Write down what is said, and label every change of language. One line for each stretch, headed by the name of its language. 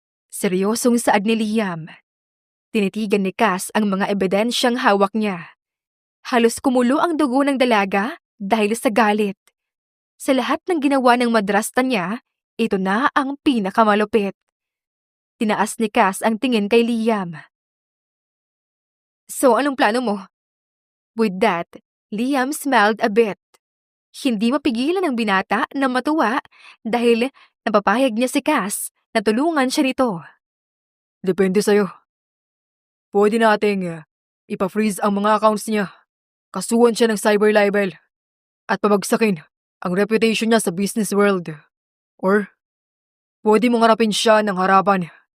Filipino: Seryosong saad ni Liam. Tinitigan ni Cass ang mga ebidensyang hawak niya. Halos kumulo ang dugo ng dalaga dahil sa galit. Sa lahat ng ginawa ng madrasta niya, ito na ang pinakamalupit. Tinaas ni Cass ang tingin kay Liam.
English: So,
Filipino: anong plano mo?
English: With that, Liam smiled a bit.
Filipino: Hindi mapigilan ng binata na matuwa dahil napapayag niya si Cass na tulungan siya nito. Depende sa'yo. Pwede nating ipa-freeze ang mga accounts niya. Kasuhan siya ng cyber libel. At pabagsakin ang reputation niya sa business world.
English: Or,
Filipino: pwede mong harapin siya ng harapan.